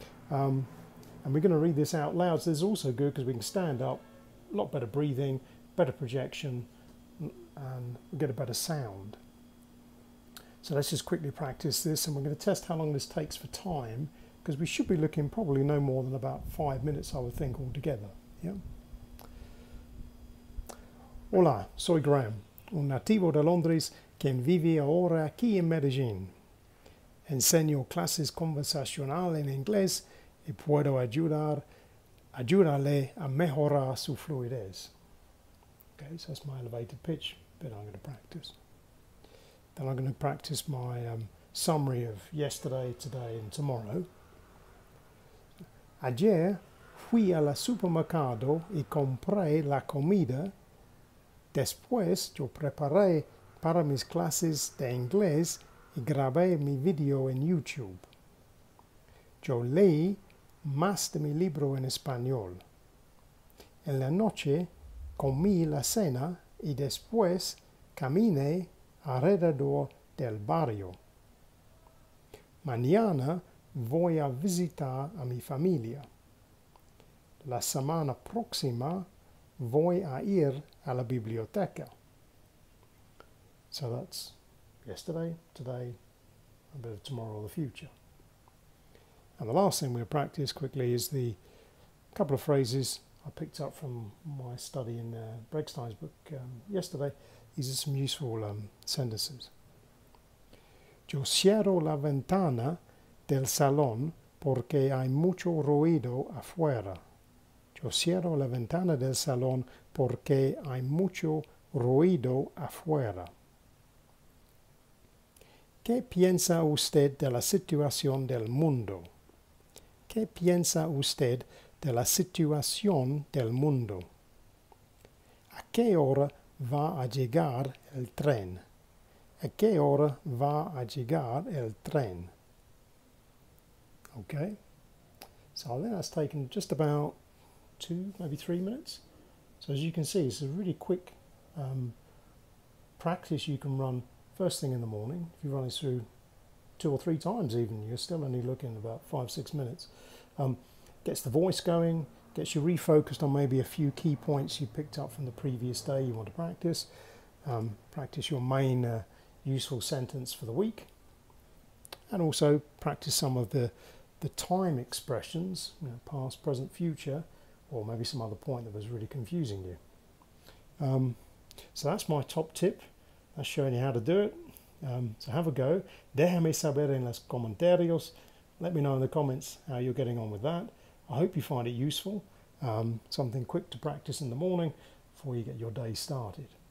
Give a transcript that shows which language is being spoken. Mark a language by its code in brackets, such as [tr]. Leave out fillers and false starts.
[en] And we're going to read this out loud, so this is also good because we can stand up, a lot better breathing, better projection, and we get a better sound. So let's just quickly practice this, and we're going to test how long this takes for time, because we should be looking probably no more than about 5 minutes, I would think, altogether. Yeah. [es] Hola, soy Graham, un nativo de Londres quien vive ahora aquí en Medellín. Enseño clases conversacionales en inglés y puedo ayudarle a mejorar su fluidez. [en] Okay, so that's my elevated pitch bit I'm going to practice. Then I'm going to practice my summary of yesterday, today and tomorrow. [es] Ayer fui al supermercado y compré la comida. Después yo preparé para mis clases de inglés y grabé mi video en YouTube. Yo leí más de mi libro en español. En la noche comí la cena y después caminé alrededor del barrio. Mañana voy a visitar a mi familia. La semana próxima voy a ir a la biblioteca. [en] So that's yesterday, today, a bit of tomorrow or the future. And the last thing we'll practice quickly is the couple of phrases I picked up from my study in Bregstein's book yesterday. These are some useful sentences. [es] Yo cierro la ventana del salón porque hay mucho ruido afuera. Yo cierro la ventana del salón porque hay mucho ruido afuera. ¿Qué piensa usted de la situación del mundo? ¿Qué piensa usted de la situación del mundo? ¿A qué hora va a llegar el tren? ¿A qué hora va a llegar el tren? [en] Okay, so I think that's taken just about 2, maybe 3 minutes. So as you can see, it's a really quick practice you can run first thing in the morning. If you run it through 2 or 3 times even, you're still only looking about 5-6 minutes. Gets the voice going, gets you refocused on maybe a few key points you picked up from the previous day you want to practice. Practice your main useful sentence for the week, and also practice some of the time expressions, past, present, future, or maybe some other point that was really confusing you. So that's my top tip. That's showing you how to do it. So have a go. [es] Déjame saber en los comentarios. [en] Let me know in the comments how you're getting on with that. I hope you find it useful. Something quick to practice in the morning before you get your day started.